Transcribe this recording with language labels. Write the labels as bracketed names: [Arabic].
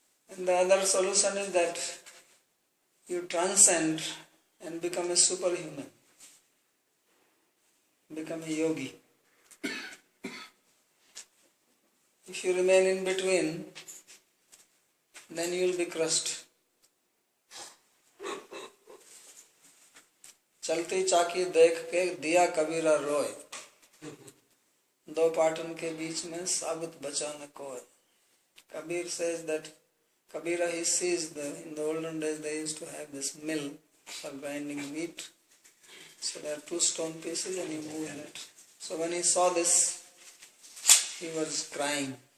[English] And the other solution is that you transcend and become a superhuman, become a yogi. If you remain in between, then you will be crushed. [Hindi] चलती चाकी देख के दिया कबीरा रोए, दो पाटन के बीच में साबुत बचा न कोई. [English] Kabir says that Kabira, he sees in the olden days they used to have this mill for grinding wheat. So there are two stone pieces and you move that. So when he saw this, he was crying.